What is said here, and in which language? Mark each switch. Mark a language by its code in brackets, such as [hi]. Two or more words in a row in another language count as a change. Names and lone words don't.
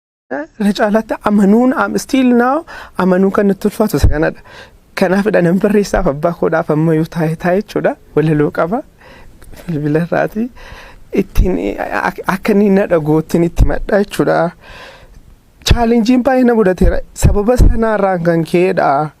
[om] Irra caalaatti amanuun, am-, [en] still now [om] amanuun kan nutti ulfaatu isa kanadha. Kanaaf dha nan barreessaaf abbaa koodhaaf ammayyuu taa'e taa'e jechuudha. Walaloo qaba. Bilbila irraati. Ittiin, ak-, akka inni na dhagoo ittiin itti madha jechuudha. Chaalenjiin baay'ee na mudateera. Sababa sanaarraan kan ka'edha.